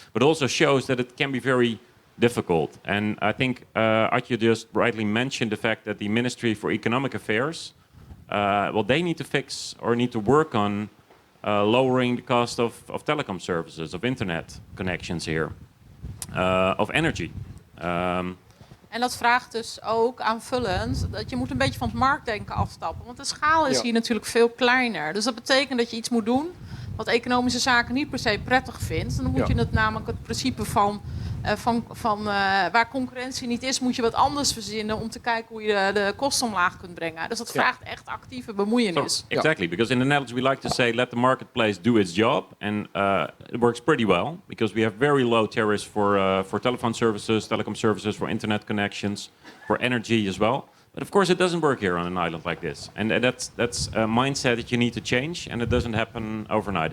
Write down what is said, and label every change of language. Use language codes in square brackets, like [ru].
[en] But it also shows that it can be very difficult. And I think Atje just rightly mentioned the fact that the Ministry for Economic Affairs, they need to fix or need to work on lowering the cost of telecom services, of internet connections here, of energy. [nl] En dat vraagt dus ook aanvullend dat je moet een beetje van het marktdenken afstappen. Want de schaal is hier natuurlijk veel kleiner. Dus dat betekent dat je iets moet doen wat economische zaken niet per se prettig vindt. Dan moet je het namelijk het principe van waar concurrentie niet is, moet je wat anders verzinnen om te kijken hoe je de kosten omlaag kunt brengen. Dus dat vraagt echt actieve bemoeienis. [en] So, exactly, because in the Netherlands we like to say let the marketplace do its job, and it works pretty well because we have very low tariffs for telephone services, telecom services, for internet connections, for energy as well. But of course, it doesn't work here on an island like this, and that's a mindset that you need to change, and it doesn't happen overnight.